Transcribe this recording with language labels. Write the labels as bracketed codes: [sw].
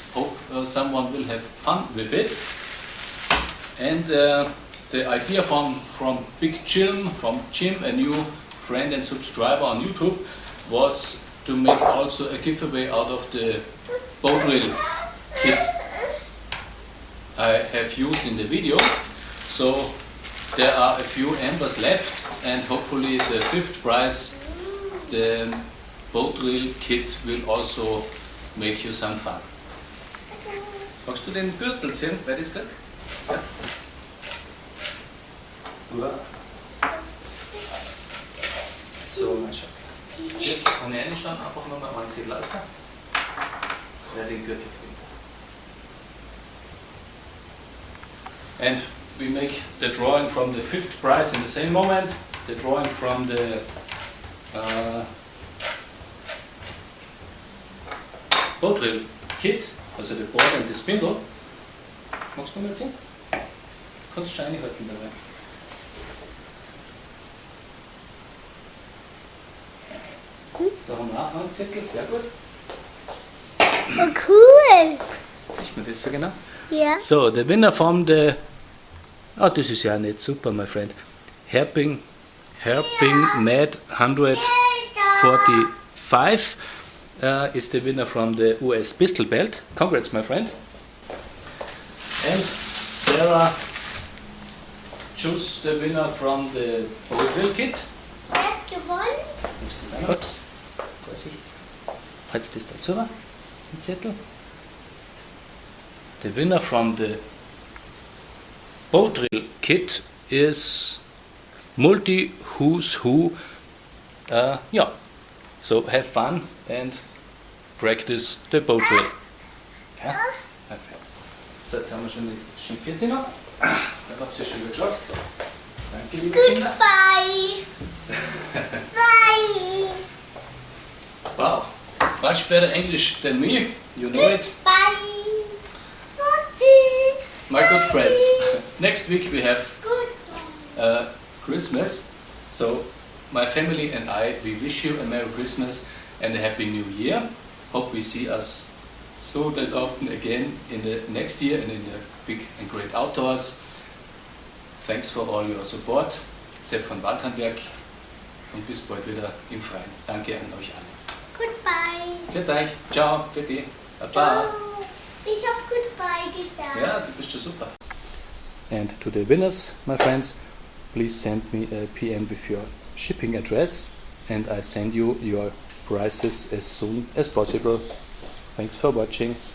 [en] Hope someone will have fun with it. And the idea from Big Jim, a new friend and subscriber on YouTube, was to make also a giveaway out of the bow drill kit. I have used in the video. So there are a few embers left, and hopefully the fifth prize, the boat drill kit, will also make you some fun. [de] Magst du den Gürtel sehen? Wer ist das? Ja. So, mein Schatz. Jetzt kann ich reinschauen, einfach nochmal ansehen lassen. Wer den Gürtel kriegt. [en] And we make the drawing from the fifth prize in the same moment. The drawing from the boat drill kit, also the board and the spindle. [de] Magst du mal sehen? Kannst du schon reinhalten dabei. Da haben wir auch einen Zettel, sehr gut. Oh, cool. Sieht man das so genau? Ja. [en] So, the winner from the... [de] Oh, das ist ja nicht super, [en] my friend. Herping Mad 145 is the winner from the US Pistol Belt. Congrats, my friend. And Sarah chose the winner from the boat drill kit. [de] Wer hat gewonnen? Ist das auch noch? Ups, Vorsicht. Halt's das dazu, den Zettel. [en] The winner from the boat drill kit is Multi Who's Who. Yeah, so have fun and practice the boat drill. [de] Ja, perfekt. So, jetzt haben wir schon die vierte noch. Dann habt ihr schon wieder geschaut. Danke, liebe Kinder. [en] Goodbye. Bye. Wow, much better English than me, you know it. Bye. Goodbye. My good friends. Next week we have Goodbye. Christmas, so my family and I, we wish you a Merry Christmas and a Happy New Year. Hope we see us so that often again in the next year and in the big and great outdoors. Thanks for all your support. [de] Sepp von Waldhandwerk und bis bald wieder im Freien. Danke an euch alle. [en] Goodbye. [de] Für euch, ciao, bitte, baba. Ciao. Ich hab Goodbye gesagt. Ja, du bist schon super. [en] And to the winners, my friends, please send me a PM with your shipping address and I send you your prices as soon as possible. Thanks for watching.